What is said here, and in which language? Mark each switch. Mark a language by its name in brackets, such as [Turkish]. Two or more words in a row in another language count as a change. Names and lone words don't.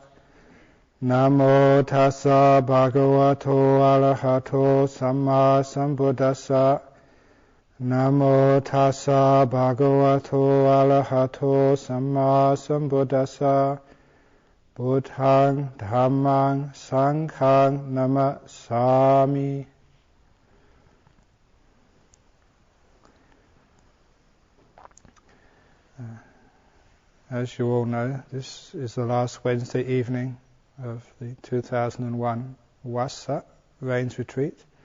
[Pali] Namo tassa bhagavato arahato samma sambuddhassa. Namo tassa bhagavato arahato samma sambuddhassa. Buddhaṃ Dhammaṃ Sanghaṃ namasami. [English] As you all know, this is the last Wednesday evening of the 2001 Vassa Rains Retreat.